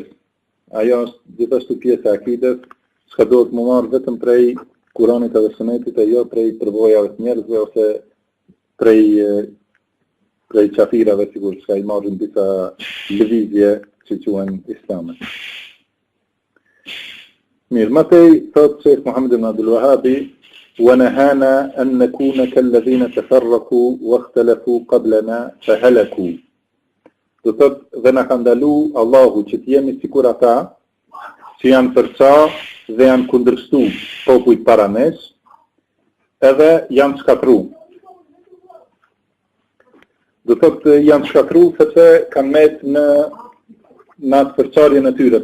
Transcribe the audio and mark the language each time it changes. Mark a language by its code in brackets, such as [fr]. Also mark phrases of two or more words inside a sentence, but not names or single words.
[sq] Ajo është gjithashtu pjesë e akides, s'ka duhet më marrë vetëm prej Kur'anit edhe Sunetit, e jo prej përvojave të njerëzve ose prej qafirave, sigur, s'ka I marrin disa lëvizje që quhen islame. Mirë, mëtej, thotë Shejkh Muhammed ibn Vehhabi, [ar] وَنَهَانَا أَن نَكُونَ كَالَّذِينَ تَفَرَّقُوا وَاخْتَلَفُوا قَبْلَنَا فَهَلَكُوا. [sq] Do thotë dhe na ka ndalu Allahu që të jemi sikur ata që janë përca dhe janë kundërshtu popujt para nesh, edhe janë shkatru. Do thotë janë shkatru sepse kanë metë në atë përçarjen e tyre.